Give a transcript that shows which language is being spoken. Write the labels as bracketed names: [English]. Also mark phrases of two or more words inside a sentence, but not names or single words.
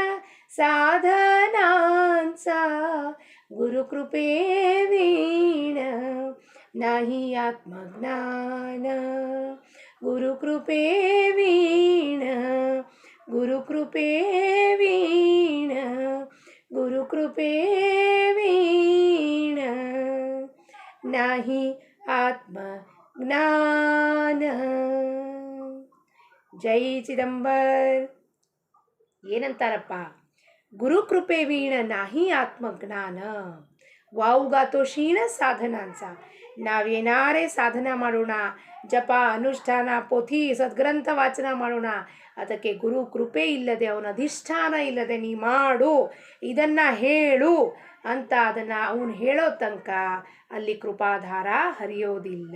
[Marathi] साधनांचा, गुरु कृपे वीण नाही आत्मज्ञान, गुरु कृपे वीण, गुरु कृपे वीण, गुरु कृपे वीण नाही आत्मज्ञान. [Kannada] ಜೈ ಚಿದಂಬರ್. ಏನಂತಾರಪ್ಪ? [Marathi] गुरुकृपे वीण नाही आत्मज्ञान, वाऊगातो क्षीण साधनांस. [Kannada] ನಾವೇನಾರೇ ಸಾಧನ ಮಾಡೋಣ, ಜಪ ಅನುಷ್ಠಾನ ಪೋಥಿ ಸದ್ಗ್ರಂಥ ವಾಚನ ಮಾಡೋಣ, ಅದಕ್ಕೆ ಗುರು ಕೃಪೆ ಇಲ್ಲದೆ, ಅವನ ಅಧಿಷ್ಠಾನ ಇಲ್ಲದೆ ನೀ ಮಾಡು, ಇದನ್ನು ಹೇಳು ಅಂತ ಅದನ್ನು ಅವನು ಹೇಳೋ ತನಕ ಅಲ್ಲಿ ಕೃಪಾಧಾರ ಹರಿಯೋದಿಲ್ಲ.